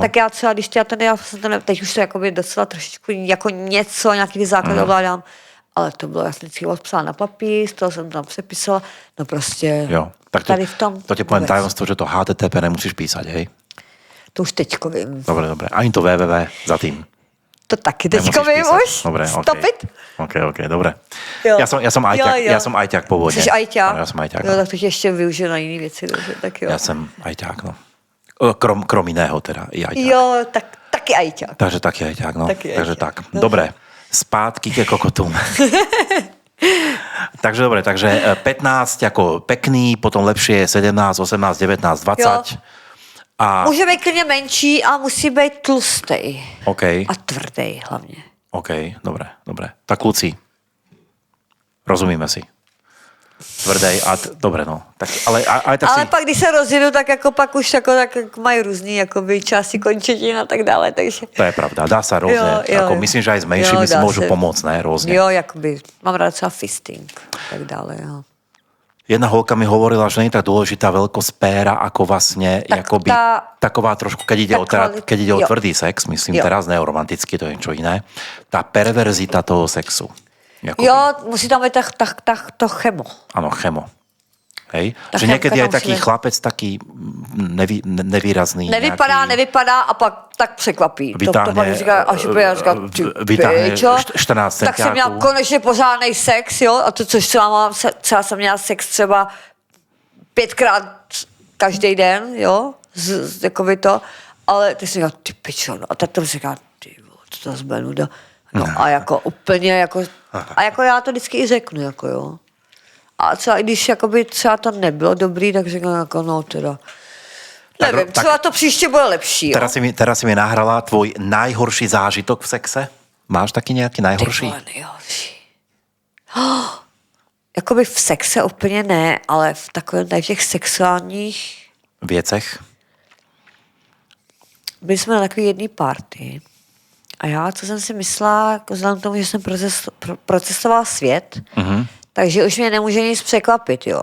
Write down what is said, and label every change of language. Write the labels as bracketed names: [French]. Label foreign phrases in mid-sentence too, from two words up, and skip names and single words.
[Czech] Tak já třeba, když teď už to jakoby docela trošičku jako něco, nějaký základ ovládám, ale to bylo, já jsem vždycky odpsala na papír, z toho jsem tam přepisala, no prostě jo, tak tady v tom. [Slovak] To tě poviem tajemstvo, že to HTTP nemusíš písať, hej? [Czech] To už teďko vím. [Slovak] Dobre. Ani to www za tým. [Czech] To taky teďko vím už. [Slovak] Dobre, [English] Stop it. [Slovak] OK, dobre. [Czech] Jo. [Slovak] Ja som ajťák, ja som ajťák pôvodne. [Czech] Jsi ajťák? [Slovak] Ja som ajťák. [Czech] Jo, tak to tě ještě využiju na jiný věci, dobře, tak jo. [Slovak] Ja som ajťák, no. Krom iného teda, i ajťák. [Czech] Jo, tak taky ajťák. [Slovak] Takže taký ajťák, no. [Czech] Taky [Slovak] Takže ajťák. tak. Dobre, [Czech] spátky ke kokotům. [Slovak] Takže dobre, takže 15 ako pekný, potom lepšie je 17, 18, 19, 20. [Czech] Jo. A... Může být klidně menší a musí být tlustej. OK. A tvrdý hlavně. OK, dobre. Tak kluci, rozumíme si. Tvrdej a dobre, no. Tak, ale tak Ale si... pak, když se rozjedu, tak jako pak už jako, tak mají různý jakoby, části končetin a tak dále, takže... [Slovak] To je pravda, dá sa rôzne. [Czech] Jo. [Slovak] Myslím, že aj s menšími si môžu pomôcť, ne? Rôzne. [Czech] Jo, jakoby, mám rád třeba fisting a tak dále, jo. [Slovak] Jedna holka mi hovorila, že nie je tak dôležitá veľkosť péra, ako vlastne [Czech] Tak jakoby, taková trošku, [Slovak] keď ide o tvrdý sex, myslím [Czech] jo. [Slovak] teraz neromanticky, to je niečo iné, tá perverzita toho sexu. [Czech] Jakoby. Jo, musí tam být to chemo. [Slovak] Áno, chemo. Hej? [Czech] Ta [Slovak] Že niekedy [Czech] chemka [Slovak] aj tam taký musí- chlapec taký nevýrazný. [Czech] Nevypadá a pak tak překvapí. To pak říká, až já říkám, vytáhne pičo. 14 Tak jsem měla centiáků. konečně pořádnej sex, jo, a to, což třeba jsem měla sex třeba 5krát každý den, jo, jakoby to, ale ty si říká, ty pičo, no, a tak to říká, ty vole, to zase bude nuda. No a jako úplně, jako, a jako já to vždycky i řeknu, jako jo. A třeba i když jakoby třeba to nebylo dobrý, tak říkám jako no teda. Tak- Nevím, tak- třeba to příště bude lepší, jo. [Slovak] Teraz si mi nahrala tvoj najhorší zážitok v sexe? Máš taký nejaký najhorší? [Czech] Ty vole, nejhorší. Jakoby v sexe úplně ne, ale v takovém tady v těch sexuálních... [Slovak] Viecech? [Czech] Byli jsme na takový jedný party a já, co jsem si myslela, jako vzhledem k tomu, že jsem procestovala svět, takže už mě nemůže nic překvapit, jo.